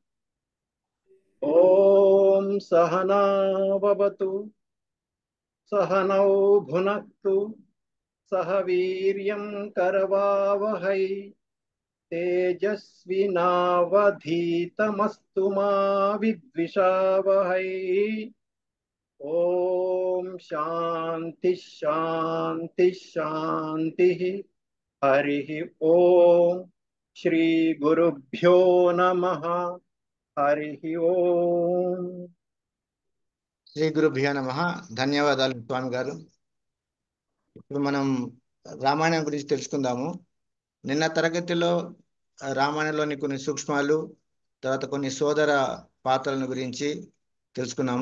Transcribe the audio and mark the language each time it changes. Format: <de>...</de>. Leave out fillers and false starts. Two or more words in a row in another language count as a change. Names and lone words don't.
<sa>ओम सहना भवतु सहनौ भुनक्तु सह वीर्यं करवावहै तेजस्विनावधीतमस्तु मा विद्विषावहै। ओम शांति शांति शांति। हरि ओम श्री गुरुभ्यो नमः। हरि ओम। శ్రీ గురుభ్యో నమః.</sa> <te>ధన్యవాదాలు స్వామి గారు. ఇప్పుడు మనం రామాయణం గురించి తెలుసుకుందాము. నిన్న తరగతిలో రామాయణంలోని కొన్ని సూక్ష్మాలు, తర్వాత కొన్ని సోదర పాత్రలను గురించి తెలుసుకున్నాము.</te>